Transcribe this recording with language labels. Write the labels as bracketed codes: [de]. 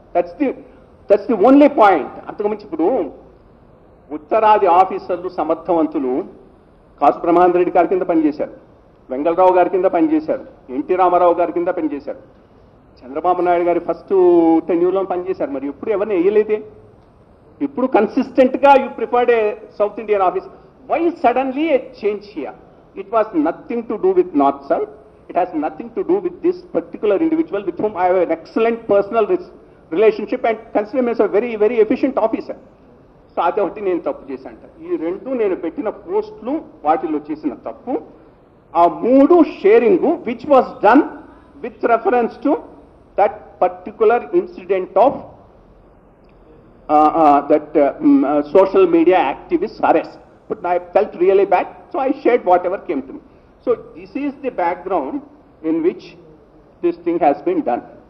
[en] That's the only point. [te] అంతకుమించి ఇప్పుడు ఉత్తరాది ఆఫీసర్లు సమర్థవంతులు కాసు బ్రహ్మానంద రెడ్డి గారి కింద పనిచేశారు, వెంగళరావు గారి కింద పనిచేశారు, ఎన్టీ రామారావు గారి కింద పనిచేశారు, చంద్రబాబు నాయుడు గారి ఫస్ట్ టెన్యూర్లో పనిచేశారు. మరి ఇప్పుడు ఎవరిని వేయలేదే? ఇప్పుడు [en] కన్సిస్టెంట్గా you preferred a South Indian office. Why suddenly a change here? It was nothing to do with North South. It has nothing to do with this particular individual with whom I have an excellent personal relationship and consider him as a very, very efficient officer. [te] So అదొకటి నేను తప్పు చేశాను. ఈ రెండు నేను పెట్టిన పోస్టులు వాటిలో చేసిన తప్పు. [en] ఆ 3 sharing which was done with reference to that particular incident of that social media activist arrest. But I felt really bad, so I shared whatever came to me. So this is the background in which this thing has been done.